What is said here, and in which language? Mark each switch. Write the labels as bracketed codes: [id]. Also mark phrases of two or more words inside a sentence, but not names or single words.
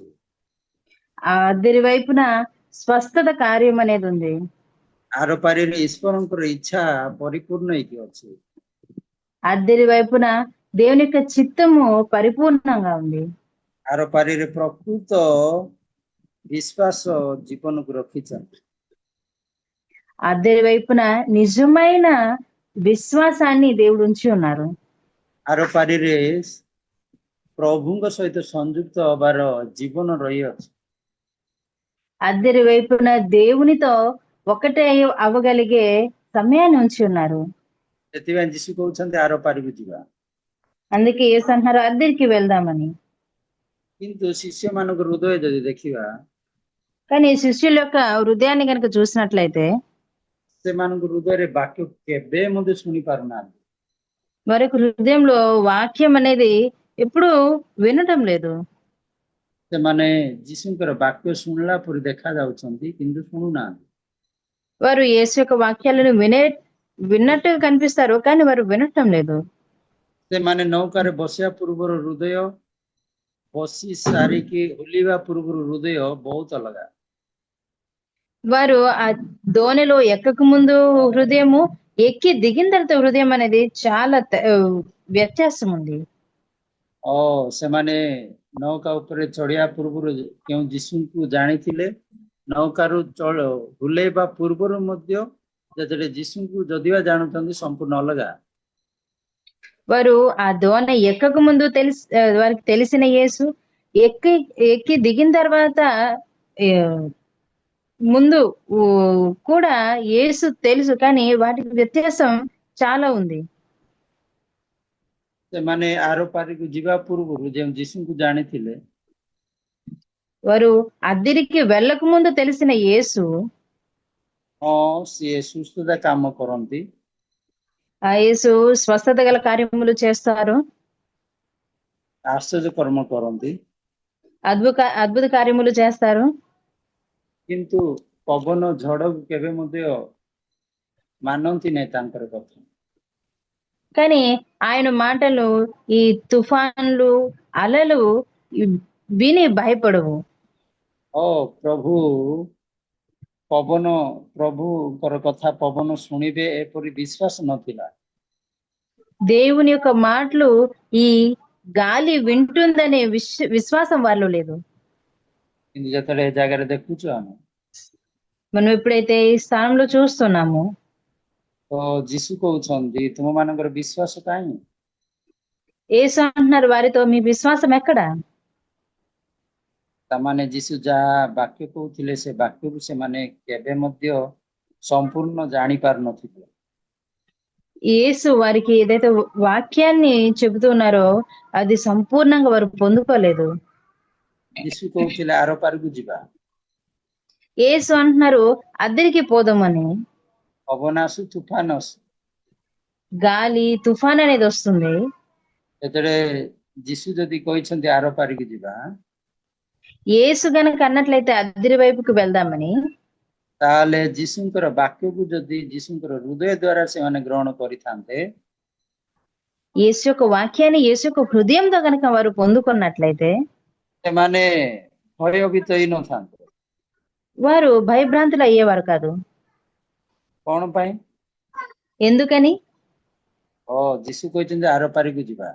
[te] ఆ అద్దరి వైపున స్వస్థత కార్యం అనేది ఉంది. [or] ଆର ପାରିରେ ଈଶ୍ୱରଙ୍କର ଇଚ୍ଛା ପରିପୂର୍ଣ୍ଣ ହେଇକି ଅଛି। [te] అద్దరి వైపున దేవుని యొక్క చిత్తము పరిపూర్ణంగా ఉంది. [or] ଆର ପାରିରେ ପ୍ରକୃତ ବିଶ୍ୱାସ ଜୀବନକୁ ରଖିଛନ୍ତି। [te] అద్దరి వైపున నిజమైన విశ్వాసాన్ని దేవుడు ఉంచి ఉన్నారు. [or] ଆର ପାରିରେ ପ୍ରଭୁଙ୍କ ସହିତ ସଂଯୁକ୍ତ ହବାର ଜୀବନ ରହିଅଛି। [te] అద్దరి వైపున దేవునితో ఒకటే అవ్వగలిగే సమయాన్ని ఉంచి ఉన్నారు. [or] ସେଥିପାଇଁ ଯୀଶୁ କହୁଛନ୍ତି ଆର ପାରିକୁ ଯିବା। [te] అందుకే యేసు అంటున్నారు అద్దరికి వెళ్దామని. [or] କିନ୍ତୁ ଶିଷ୍ୟମାନଙ୍କ ହୃଦୟ ଯଦି ଦେଖିବା, [te] కానీ శిష్యుల యొక్క హృదయాన్ని కనుక చూసినట్లయితే [or] ସେମାନଙ୍କ ହୃଦୟରେ ବାକ୍ୟ କେବେ ମଧ୍ୟ ଶୁଣି ପାରୁନାହାନ୍ତି। [te] మరొక హృదయంలో వాక్యం అనేది ఎప్పుడు వినటం లేదు. [or] ସେମାନେ ଯୀଶୁଙ୍କର ବାକ୍ୟ ଶୁଣିଲା ପରି ଦେଖା ଯାଉଛନ୍ତି, କିନ୍ତୁ ଶୁଣୁନାହାନ୍ତି। [te] వారు యేసు యొక్క వాక్యాలను విన్నట్టుగా కనిపిస్తారు కానీ వారు వినటం లేదు. [or] ସେମାନେ ନୌକାରେ ବସିବା ପୂର୍ବରୁ ହୃଦୟ, ବସି ସାରିକି ଓହ୍ଲିବା ପୂର୍ବରୁ ହୃଦୟ ବହୁତ ଅଲଗା। [te] వారు ఆ దోణిలో ఎక్కక ముందు హృదయము, ఎక్కి దిగిన తర్వాత హృదయం అనేది చాలా వ్యత్యాసం ఉంది. [or] ସେମାନେ ନୌକା ଉପରେ ଚଢିବା ପୂର୍ବରୁ କେଉଁ ଯୀଶୁଙ୍କୁ ଜାଣିଥିଲେ, ନୌକାରୁ ହୁଲେଇବା ପୂର୍ବରୁ ମଧ୍ୟ ଯେତେବେଳେ ଯୀଶୁଙ୍କୁ ଯଦିବା ଜାଣୁଛନ୍ତି ସମ୍ପୂର୍ଣ୍ଣ ଅଲଗା। [te] వారు ఆ దోణ ఎక్కక ముందు వారికి తెలిసిన యేసు ఎక్కి ఎక్కి దిగిన తర్వాత ఏ, ముందు కూడా యేసు తెలుసు, కానీ వాటికి వ్యత్యాసం చాలా ఉంది. [or] ସେମାନେ ଆର ପାରିକୁ ଯିବା ପୂର୍ବରୁ ଯେଉଁ ଯୀଶୁଙ୍କୁ ଜାଣିଥିଲେ, [te] వారు అద్దిరికి వెళ్ళక ముందు తెలిసిన యేసు [or] ହଁ ସିଏ ସୁସ୍ଥତା କାମ କରନ୍ତି, [te] ఆ యేసు స్వస్థత గల కార్యములు చేస్తారు, [or] ଆଶ୍ଚର୍ଯ୍ୟ କର୍ମ କରନ୍ତି, [te] అద్భుత కార్యములు చేస్తారు. [or] କିନ୍ତୁ ପବନ ଝଡ଼କୁ କେବେ ମଧ୍ୟ ମାନନ୍ତି ନାହିଁ ତାଙ୍କର କଥା। [te] కానీ ఆయన మాటలు ఈ తుఫాన్లు అలలు విని భయపడవు. [or] ଓ ପ୍ରଭୁ ପବନ ପ୍ରଭୁଙ୍କର କଥା ପବନ ଶୁଣିବେ ଏପରି ବିଶ୍ୱାସ ନଥିଲା। [te] దేవుని యొక్క మాటలు ఈ గాలి వింటుందనే విశ్వాసం వారిలో లేదు. [or] କିନ୍ତୁ ଯେତେବେଳେ ଏ ଜାଗାରେ ଦେଖୁଛୁ ଆମେ, [te] మనం ఎప్పుడైతే ఈ స్థానంలో చూస్తున్నాము, [or] ତ ଯୀଶୁ କହୁଛନ୍ତି ତୁମମାନଙ୍କର ବିଶ୍ୱାସ କାହିଁ? [te] యేసు అంటున్నారు వారితో, మీ విశ్వాసం ఎక్కడ? [or] ତାମାନେ ଯୀଶୁ ଯାହା ବାକ୍ୟ କହୁଥିଲେ ସେ ବାକ୍ୟକୁ ସେମାନେ କେବେ ମଧ୍ୟ ସମ୍ପୂର୍ଣ୍ଣ ଜାଣି ପାରୁନଥିଲେ। [te] యేసు వారికి ఏదైతే వాక్యాన్ని చెబుతున్నారో అది సంపూర్ణంగా వారు పొందుకోలేదు. [or] ଯୀଶୁ କହୁଥିଲେ ଆର ପାରିକୁ ଯିବା, [te] యేసు అంటున్నారు అద్దరికి పోదామని. [or] ପବନ ଆସୁ ତୁଫାନ ଆସୁ, [te] గాలి తుఫాన్ అనేది వస్తుంది. [or] ଯେତେବେଳେ ଯୀଶୁ ଯଦି କହିଛନ୍ତି ଆର ପାରିକୁ ଯିବା, [te] యేసు గనక అన్నట్లయితే అద్దరి వైపుకు వెళ్దామని, [or] ତାହେଲେ ଯୀଶୁଙ୍କର ବାକ୍ୟକୁ ଯଦି ଯୀଶୁଙ୍କର ହୃଦୟ ଦ୍ୱାରା ସେମାନେ ଗ୍ରହଣ କରିଥାନ୍ତେ, [te] యేసు యొక్క వాక్యాన్ని యేసు యొక్క హృదయంతో గనక వారు పొందుకున్నట్లయితే [or] ସେମାନେ ଭୟଭୀତ ହେଇନଥାନ୍ତେ। [te] వారు భయభ్రాంతులు అయ్యేవారు కాదు. [or] କଣ ପାଇଁ? [te] ఎందుకని? [or] ଯୀଶୁ କହିଛନ୍ତି ଆର ପାରିକୁ ଯିବା,